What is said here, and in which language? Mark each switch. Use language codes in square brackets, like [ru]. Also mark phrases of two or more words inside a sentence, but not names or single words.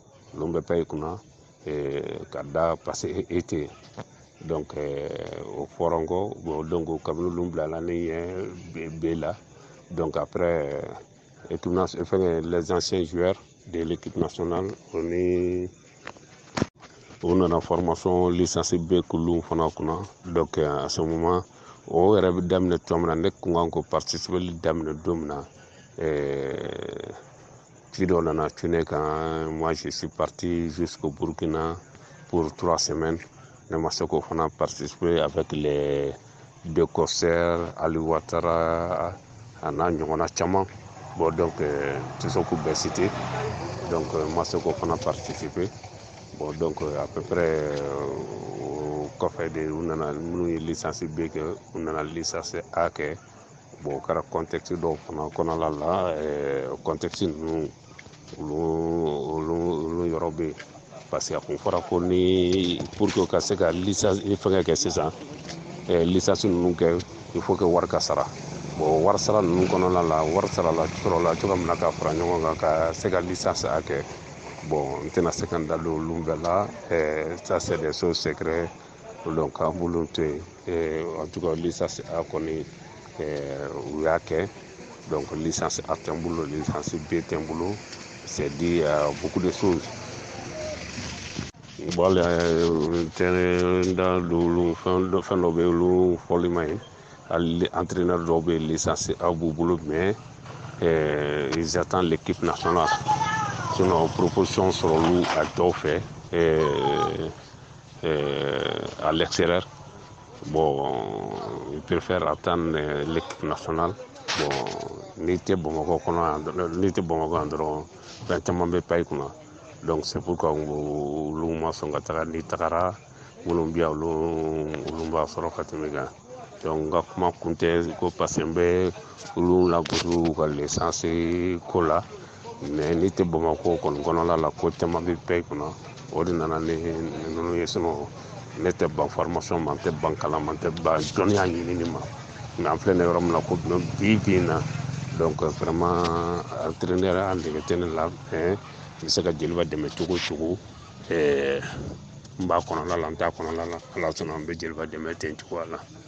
[bm] ka da parce que e tɛ donc o fɔra n kɔ bon donc kabini olu bilala ne ɲɛ B la [fr] donc après les anciens joueurs de l'équipe nationale on [bm] nana formation licence B k'olu fana kunna [fr] donc à ce moment [bm] o yɛrɛ bɛ daminɛ tuma min na ne kun kan ko participer daminɛ don min na ci dɔ nana tu ne kan [fr] moi je suis parti jusqu'au Burkina pour 3 semaines [bm] ne ma se k'o fana participer [fr] avec les deux corsaires [bm] Ali Ouattara a n'a ɲɔgɔnna caman bon donc tɛ se k'u bɛɛ citer donc ma se k'o fana participer bon [fr] donc à peu près [bm] o kɔfɛ de u nana minnu ye licence B kɛ u nana licence A kɛ bon o kɛra contexte dɔw fana kɔnɔna la contexte ninnu olu yɔrɔ bɛ yen parce que a kun fɔra ko ni [fr] pour que [bm] ka se ka licence fɛngɛ kɛ sisan licence ninnu kɛ il faut que wari ka sara bon wari sara ninnu kɔnɔna la wari sarala sɔrɔla cogoya min na ka fara ɲɔgɔn kan ka se ka licence A kɛ bon n tɛna se ka n da don olu bɛɛ la [fr] ça c'est des choses secrets [bm] donc an b'olu to yen [fr] en tout cas [bm] licence A kɔni u y'a kɛ donc licence A tɛ n bolo licence B tɛ n bolo [fr] c'est dit beaucoup de choses [bm] bon n da don olu fɛn dɔ bɛ olu fɔli ma ye hali entraîneur dɔw bɛ licence A b'u bolo [fr] mais ils attendent l'équipe nationale [bm] sinon proposition sɔrɔ olu a dɔw fɛ [fr] à l'extérieur [bm] bon [fr] ils préfèrent attendre l'équipe nationale [bm] bon n'i tɛ Bamakɔ yan dɔrɔn fɛn caman bɛ pan i kunna [fr] donc c'est pourquoi [bm] olu ma sɔn ka taga n'i tagara minnu bɛ yan olu b'a sɔrɔ ka tɛmɛ kan donc n ka kuma kun tɛ ko [fr] parce que [bm] n bɛ olu lagosi ka licence ko la mais n'i tɛ Bamakɔ kɔni kɔnɔna la ko caman bɛ pan i kunna o de nana ni ninnu ye sinon ne tɛ ban formation ma n tɛ ban kalan ma n tɛ ban dɔnniya ɲinini ma mais an filɛ nin yɔrɔ min na ko bi in na [fr] donc vraiment [bm] entraîneur an dege tɛ ne la mais n bɛ se ka Jeliba dɛmɛ cogo o cogo n b'a kɔnɔna la n t'a kɔnɔna la ala sɔnna n bɛ Jeliba dɛmɛ ten cogoya la.